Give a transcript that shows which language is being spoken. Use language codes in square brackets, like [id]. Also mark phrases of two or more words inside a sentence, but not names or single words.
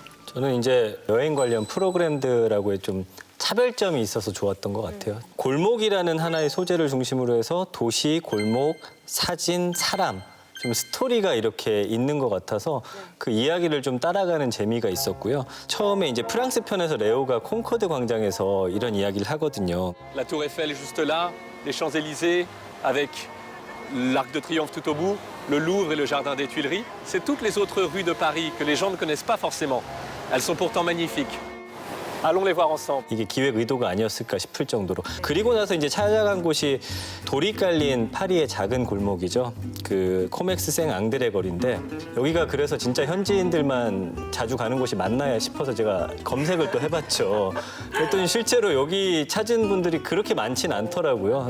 [ko] 저는 이제 여행 관련 프로그램들하고의 좀 차별점이 있어서 좋았던 것 같아요. 골목이라는 하나의 소재를 중심으로 해서 도시, 골목, 사진, 사람, 좀 스토리가 이렇게 있는 것 같아서 그 이야기를 좀 따라가는 재미가 있었고요. 처음에 이제 프랑스 편에서 레오가 콩코드 광장에서 이런 이야기를 하거든요. [fr] La Tour Eiffel est juste là, les Champs-Élysées avec l'Arc de Triomphe tout au bout, le Louvre et le Jardin des Tuileries. C'est toutes les autres rues de Paris que les gens ne connaissent pas forcément. Elles sont pourtant magnifiques. Allons les voir ensemble. [ko] 이게 기획 의도가 아니었을까 싶을 정도로. 그리고 나서 이제 찾아간 곳이 돌이 깔린 파리의 작은 골목이죠. 그 코맥스 생 앙드레 거리인데 여기가 그래서 진짜 현지인들만 자주 가는 곳이 맞나야 싶어서 제가 검색을 또 해봤죠. 그랬더니 실제로 여기 찾은 분들이 그렇게 많진 않더라고요.